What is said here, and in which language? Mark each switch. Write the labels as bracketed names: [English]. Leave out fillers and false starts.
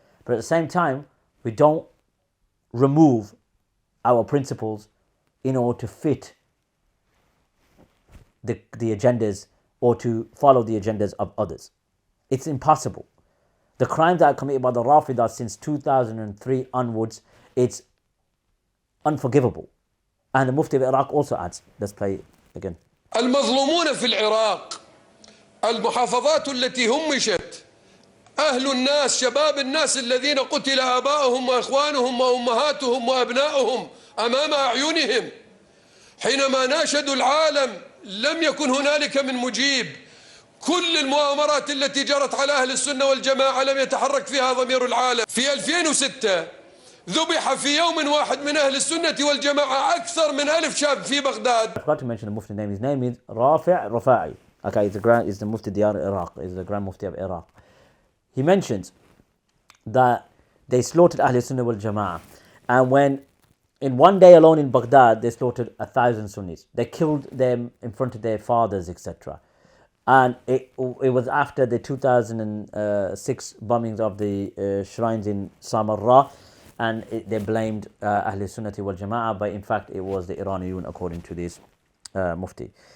[English] But at the same time, we don't remove our principles in order to fit the agendas or to follow the agendas of others. It's impossible. The crimes that are committed by the Rafidah since 2003 onwards, it's unforgivable. And the Mufti of Iraq also adds, let's play it again. [Arabic] المظلومون في العراق المحافظات التي همشت أهل الناس شباب الناس الذين قتل آباؤهم وإخوانهم وأمهاتهم وأبناؤهم أمام أعينهم حينما ناشدوا العالم لم يكن هنالك من مجيب. كل المؤامرات التي جرت على أهل السنة والجماعة لم يتحرك فيها ضمير العالم. في 2006 ذبح في يوم واحد من أهل السنة والجماعة أكثر من 1000 شاب في بغداد. [English] I forgot to mention the Mufti name. His name is Rafi'i. Okay, he's the Mufti Diyar Iraq. He's the Grand Mufti of Iraq. He mentions that they slaughtered Ahl Sunnah wal Jama'ah, and when in one day alone in Baghdad they slaughtered 1,000 Sunnis. They killed them in front of their fathers, etc. And it was after the 2006 bombings of the shrines in Samarra, and they blamed Ahl Sunnati wal Jama'ah, but in fact it was the Iranian according to this Mufti.